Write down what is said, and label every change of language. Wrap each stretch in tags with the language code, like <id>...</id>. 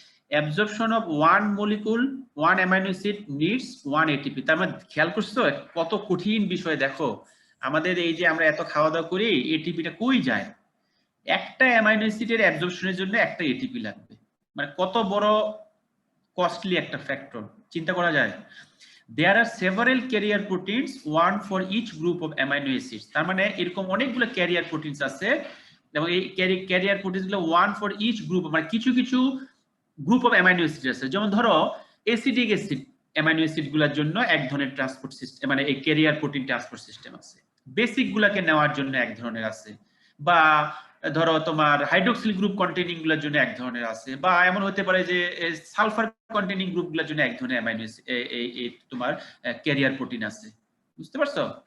<bn>Absorption of one molecule one amino acid needs one ATP. তার মানে খেয়াল করছো কত কঠিন বিষয়। দেখো আমাদের এই যে আমরা এত খাওয়া দাওয়া করি, এটিপিটা কই যায়? একটা অ্যামাইনো অ্যাসিডের অ্যাবজর্পশনের জন্য একটা এটিপি লাগবে। মানে কত বড় কস্টলি একটা ফ্যাক্টর, চিন্তা করা যায়।</bn> <en>There are several carrier proteins, one for each group of amino acids.</en> <bn>তার মানে এরকম অনেকগুলো ক্যারিয়ার প্রোটিনস আছে এবং এই ক্যারিয়ার প্রোটিনস গুলো ওয়ান ফর ইচ গ্রুপ, মানে কিছু কিছু গ্রুপ অফ অ্যামাইনো অ্যাসিড আছে। যেমন ধরো অ্যাসিডিক অ্যাসিড অ্যামাইনো অ্যাসিড গুলোর জন্য এক ধরনের ট্রান্সপোর্ট সিস্টেম, মানে এই ক্যারিয়ার প্রোটিন ট্রান্সপোর্ট সিস্টেম আছে। বেসিক গুলাকে নেওয়ার জন্য এক ধরনের আছে, বা ধরো তোমার হাইড্রোক্সিল গ্রুপ কন্টেনিং গুলোর জন্য এক ধরনের আছে, বা এমন হতে পারে যে সালফার কন্টেনিং গ্রুপ গুলোর জন্য এক ধরনের অ্যামাইনো অ্যাসিড তোমার ক্যারিয়ার প্রোটিন আছে। বুঝতে পারছো?</bn>